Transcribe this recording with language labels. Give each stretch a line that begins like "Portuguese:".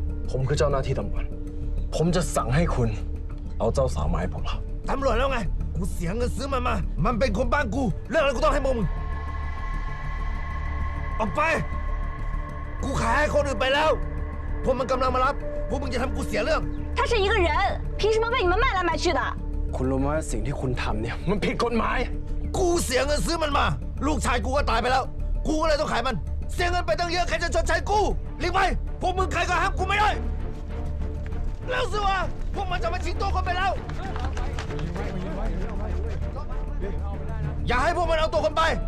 Thai: ผมคือเจ้าหน้าที่ตำรวจผมจะสั่งให้คุณเอาเจ้าสาวมาให้พวกเรา ตำรวจแล้วไงกูเสียเงินซื้อมันมามันเป็นคนบ้านกูเรื่องอะไรกูต้องให้พวกมึง ออกไป กูขายให้คนอื่นไปแล้ว พวกมันกำลังมารับ พวกมึงจะทำกูเสียเรื่อง
Chinese: 他是一个人，凭什么被你们卖来卖去的？
Thai: คุณรู้ไหมว่าสิ่งที่คุณทำเนี่ยมันผิดกฎหมาย กูเสียเงินซื้อมันมา ลูกชายกูก็ตายไปแล้ว กูก็เลยต้องขายมัน เสียเงินไปตั้งเยอะใครจะชดใช้กูรีบไป พวกมึงใครก็ห้ามกูไม่ได้ แล้วสิวะพวกมันจะมาชิงตัวคนไปแล้ว อย่าให้พวกมันเอาตัวคนไป